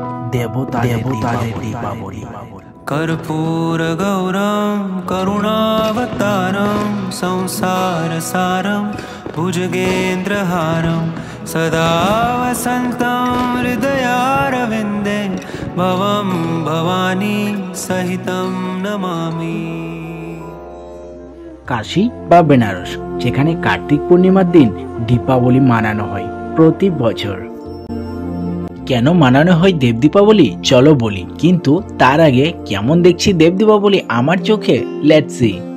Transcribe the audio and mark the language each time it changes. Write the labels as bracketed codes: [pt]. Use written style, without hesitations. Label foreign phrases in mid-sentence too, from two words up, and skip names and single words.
[bn] দেবতাদের দীপাবলি। [sa] कर्पूर गौरम करुणावतारम संसार सारम भुजगेन्द्रहारम सदा वसन्तं हृदयारविन्दे भवं भवानी सहितं नमामि। [bn] কাশী বা বেনারস, যেখানে কার্তিক পূর্ণিমার দিন দীপাবলি মানানো হয় প্রতি বছর। কেন মানানো হয় দেব দীপাবলি চলো বলি, কিন্তু তার আগে কেমন দেখছি দেব দীপাবলি আমার চোখে, [en] let's see.